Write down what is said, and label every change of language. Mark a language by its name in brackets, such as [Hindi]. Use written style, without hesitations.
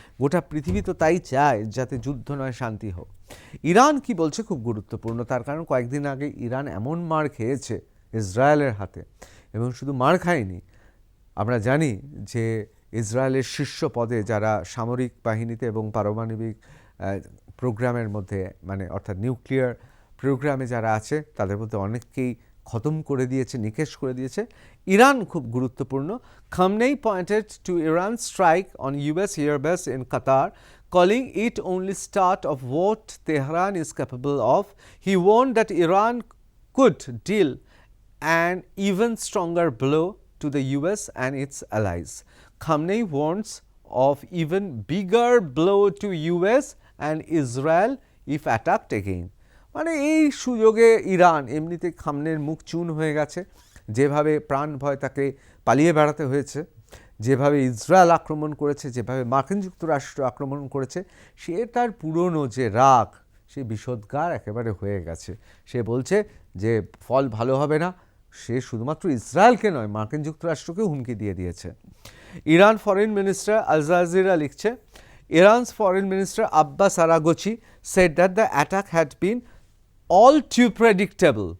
[Bangla] গোটা পৃথিবী তো তাই চায়, যাতে যুদ্ধ নয়, শান্তি হোক। ইরান কি বলছে খুব গুরুত্বপূর্ণ, তার কারণ কয়েকদিন আগে ইরান এমন মার খেয়েছে ইসরায়েলের হাতে, এবং শুধু মার খায়নি, আমরা জানি যে ইসরায়েলের শীর্ষ পদে যারা সামরিক বাহিনীতে এবং পারমাণবিক প্রোগ্রামের মধ্যে, মানে অর্থাৎ নিউক্লিয়ার প্রোগ্রামে যারা আছে, তাদের মধ্যে অনেককেই খতম করে দিয়েছে, নিকেশ করে দিয়েছে। ইরান খুব গুরুত্বপূর্ণ। [English] Khamenei pointed to Iran strike on US airbase in Qatar, calling it only start of what Tehran is capable of. He warned that Iran could deal an even stronger blow to the US and its allies. Khamenei warns of even bigger blow to US and Israel if attacked again. [Bangla] মানে এই সুযোগে Iran, এমনিতে খামনের মুখ চুন হয়ে গেছে, যেভাবে প্রাণ ভয় তাকে পালিয়ে বেড়াতে হয়েছে, যেভাবে ইসরায়েল আক্রমণ করেছে, যেভাবে মার্কিন যুক্তরাষ্ট্র আক্রমণ করেছে, সে তার পুরনো যে রাগ, সে বিষোদ্গার একেবারে হয়ে গেছে। সে বলছে যে ফল ভালো হবে না। সে শুধুমাত্র ইসরায়েলকে নয়, মার্কিন যুক্তরাষ্ট্রকেও হুমকি দিয়ে দিয়েছে। [English] Iran foreign minister, Al Jazeera লিখছে, Iran's foreign minister Abbas Araghchi said that the attack had been all too predictable.